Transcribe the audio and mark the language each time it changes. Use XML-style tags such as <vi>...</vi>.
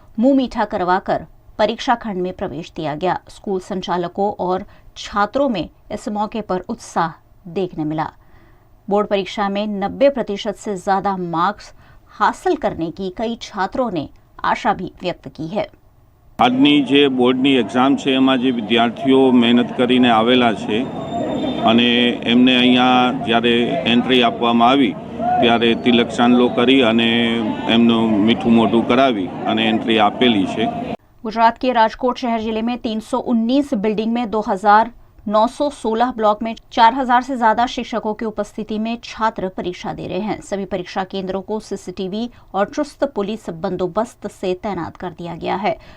<hi>मुंह मीठा करवाकर परीक्षा खंड में प्रवेश दिया गया। स्कूल संचालकों और छात्रों में इस मौके पर उत्साह देखने मिला। बोर्ड परीक्षा में 90% से ज्यादा मार्क्स हासिल करने की कई छात्रों ने आशा भी व्यक्त की है।</hi> <gu>આજની જે બોર્ડની એક્ઝામ છે એમાં જે વિદ્યાર્થીઓ મહેનત કરીને આવેલા છે અને એમને અહીંયા જ્યારે એન્ટ્રી આપવામાં આવી ત્યારે તિલક ચાંદલો કરી અને એમનું મીઠું મોઢું કરાવી અને એન્ટ્રી આપેલી છે।</gu> <hi>गुजरात के राजकोट शहर जिले में 319 बिल्डिंग में 2,916 ब्लॉक में 4,000 से ज्यादा शिक्षकों की उपस्थिति में छात्र परीक्षा दे रहे हैं। सभी परीक्षा केंद्रों को सीसीटीवी और चुस्त पुलिस बंदोबस्त से तैनात कर दिया गया है।</hi>